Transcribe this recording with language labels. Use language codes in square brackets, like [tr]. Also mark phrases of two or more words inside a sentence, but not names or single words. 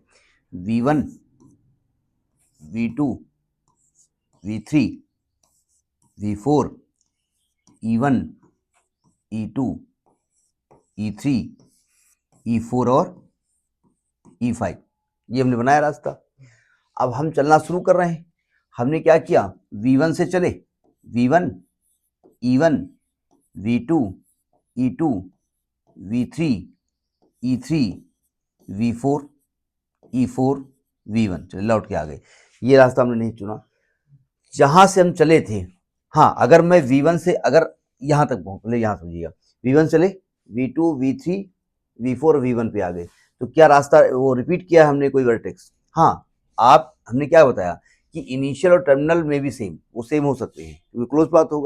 [hi] V1, V2, V3, V4, E1, E2, E3, E4 और E5, ये हमने बनाया रास्ता। अब हम चलना शुरू कर रहे हैं, हमने क्या किया, V1 से चले, V1, E1, V2, E2, V3, E3, V4, E4, V1, चले लौट के आ गए। ये रास्ता हमने नहीं चुना जहां से हम चले थे। हाँ, अगर मैं V1 से अगर यहाँ तक पहुँच, यहाँ समझिएगा, V1 चले, V2, V3, V4, V1 पे आ गए, तो क्या रास्ता वो रिपीट किया हमने कोई वर्टेक्स? हाँ, आप हमने क्या बताया कि इनिशियल और टर्मिनल में भी सेम, वो सेम हो सकते हैं क्योंकि [en] close path [hi] होगा।